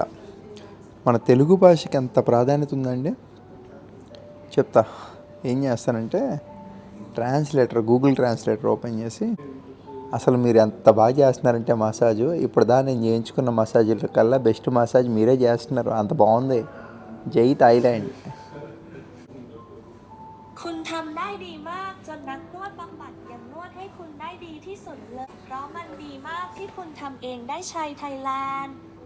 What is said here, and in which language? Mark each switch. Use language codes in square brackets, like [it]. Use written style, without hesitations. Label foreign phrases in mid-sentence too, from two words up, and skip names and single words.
[te] మన తెలుగు భాషకి ఎంత ప్రాధాన్యత ఉందండి చెప్తా. ఏం చేస్తానంటే గూగుల్ ట్రాన్స్లేటర్ ఓపెన్ చేసి, అసలు మీరు ఎంత బాగా చేస్తున్నారంటే మసాజు, ఇప్పుడు నేను చేయించుకున్న మసాజుల కల్లా [en] best massage [te] మీరే చేస్తున్నారు, అంత బాగుంది. జై థాయిలాండ్. [th] คุณทำได้ดีมากจนนักนวดบำบัดยังนวดให้คุณได้ดีที่สุดเลยเพราะมันดีมากที่คุณทำเองได้ชัยไทยแลนด์